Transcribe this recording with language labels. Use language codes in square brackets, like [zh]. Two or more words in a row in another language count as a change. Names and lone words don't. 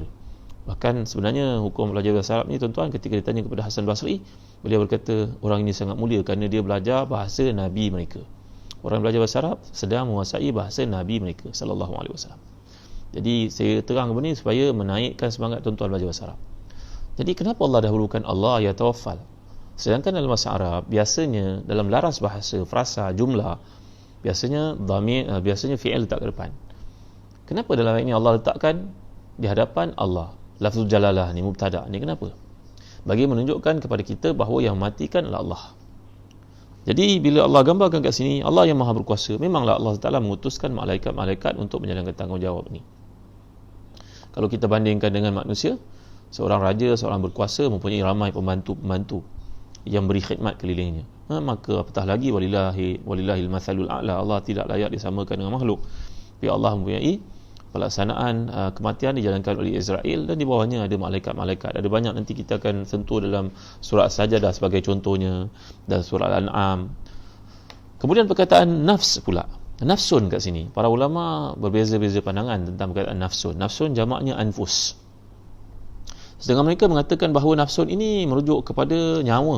[ms] Bahkan sebenarnya hukum belajar bahasa Arab ni, tuan-tuan, ketika ditanya kepada Hasan Basri, beliau berkata orang ini sangat mulia kerana dia belajar bahasa Nabi mereka. Orang belajar bahasa Arab sedang menguasai bahasa Nabi mereka [ar] صلى الله عليه وسلم. [ms] Jadi saya terang benda ni supaya menaikkan semangat tuan-tuan belajar bahasa Arab. Jadi kenapa Allah dahulukan Allah [ar] يتوفى? [ms] Sedangkan dalam bahasa Arab biasanya dalam laras bahasa, frasa, jumlah, biasanya dhamir, biasanya fi'il letak ke depan. Kenapa dalam ayat ini Allah letakkan di hadapan Allah? [ar] لفظ الجلالة [ms] ni mubtada ni kenapa? Bagi menunjukkan kepada kita bahawa yang matikan adalah Allah. Jadi bila Allah gambarkan kat sini Allah yang maha berkuasa, memanglah Allah Taala mengutuskan malaikat-malaikat untuk menjalankan tanggungjawab ni. Kalau kita bandingkan dengan manusia, seorang raja, seorang berkuasa mempunyai ramai pembantu-pembantu yang beri khidmat kelilingnya. Maka apatah lagi [ar] ولله المثل الأعلى, [ms] Allah tidak layak disamakan dengan makhluk. Tapi Allah mempunyai pelaksanaan kematian dijalankan oleh Israel dan di bawahnya ada malaikat-malaikat. Ada banyak nanti kita akan sentuh dalam surah As-Sajdah sebagai contohnya dan surah Al-An'am. Kemudian perkataan nafs pula. Nafsun kat sini. Para ulama berbeza-beza pandangan tentang perkataan nafsun. Nafsun jamaknya anfus. Sedangkan mereka mengatakan bahawa nafsun ini merujuk kepada nyawa.